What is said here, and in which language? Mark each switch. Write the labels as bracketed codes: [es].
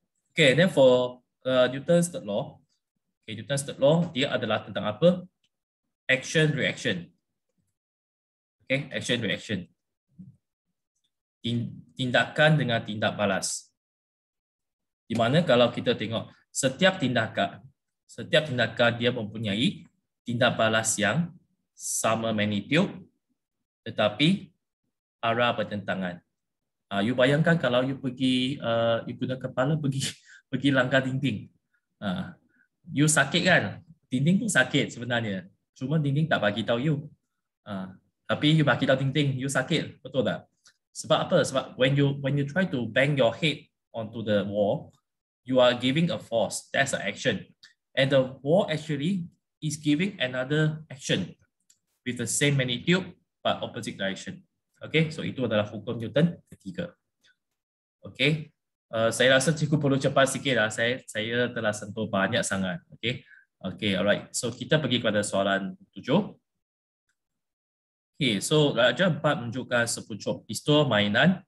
[en] Okey, then for Newton's third law. [ms] Okay, Newton's third law dia adalah tentang apa? [en] Action reaction. Okey, action reaction. [ms] Tindakan dengan tindak balas. Di mana kalau kita tengok setiap tindakan dia mempunyai tindak balas yang sama magnitude tetapi arah bertentangan. You bayangkan kalau you pergi you guna kepala pergi langgar dinding. You sakit kan? Dinding pun sakit sebenarnya. Cuma dinding tak bagi tahu you. Tapi you bagi tahu dinding you sakit, betul tak? Sebab apa? Sebab [en] when you try to bang your head onto the wall, you are giving a force. That's an action. And the wall actually is giving another action with the same magnitude but opposite direction. [ms] Okay, so itu adalah hukum Newton ketiga. Okay, saya rasa cikgu perlu cepat sikit lah. Saya telah sentuh banyak sangat. [en] Okay, alright. [ms] So kita pergi kepada soalan 7. Okay, so Raja 4 menunjukkan sepucuk pistol mainan.